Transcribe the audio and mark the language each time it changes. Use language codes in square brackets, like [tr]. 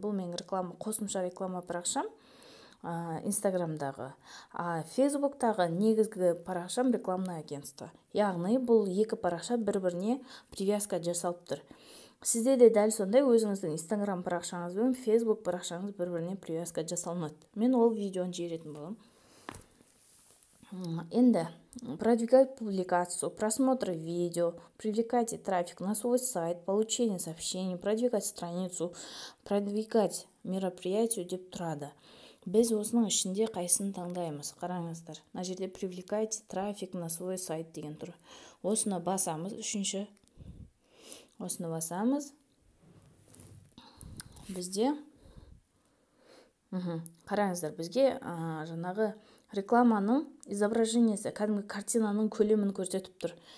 [kk] Бұл менің қосымша реклама парақшам Инстаграмдағы. Фейсбуктағы негізгі парақшам [ru] рекламный агентство. [kk] Яғни бұл екі парақша бір-біріне привязка жасалып тұр. Сізде де дәл сондай өзіңіздің Инстаграм парақшаңыз бен Фейсбук парақшаңыз бір-біріне привязка жасалынады. Мен ол видеоны жіберетін боламын. [ru] Енді продвигать публикацию, просмотр видео, привлекать трафик на свой сайт, получение сообщений, продвигать страницу, продвигать мероприятию [kk] деп тұрады. Біз осының ішінде қайсыны таңдаймыз? Қараңыздар. Мына жерде [ru] привлекать трафик на свой сайт [kk] деген тұр. Осыны басамыз, үшінші. Осыны басамыз. Бізде қараңыздар, бізге жаңағы рекламаның изображениесі, кәдімгі картинаның көлемін көрсетіп тұр.